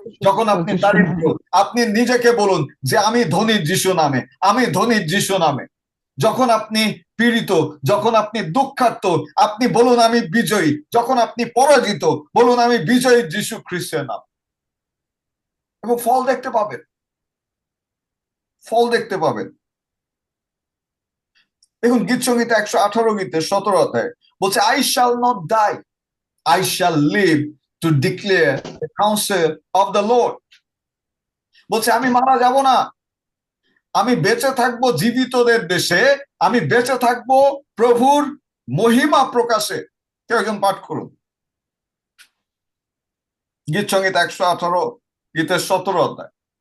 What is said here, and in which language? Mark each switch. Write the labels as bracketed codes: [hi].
[bn] যখন আপনি দারিদ্র, আপনি নিজেকে বলুন যে আমি ধনী যিশু নামে, আমি ধনী যিশু নামে। যখন আপনি পীড়িত, যখন আপনি দুঃখার্ত, আপনি বলুন আমি বিজয়ী। যখন আপনি পরাজিত, বলুন আমি বিজয়ী যিশু খ্রিস্টের নাম, এবং ফল দেখতে পাবেন, ফল দেখতে পাবেন। দেখুন গীত সংহিতা 118 গীতের 17 অধ্যায় বলছে, [en] I shall not die, I shall live to declare the counsel of the Lord. [bn] বলছে আমি মারা যাব না, আমি বেঁচে থাকবো জীবিতদের দেশে, আমি বেঁচে থাকবো প্রভুর মহিমা প্রকাশে। কেউ একজন পাঠ করুন গীত সংহিতা 118 গীতের 17 অধ্যায়।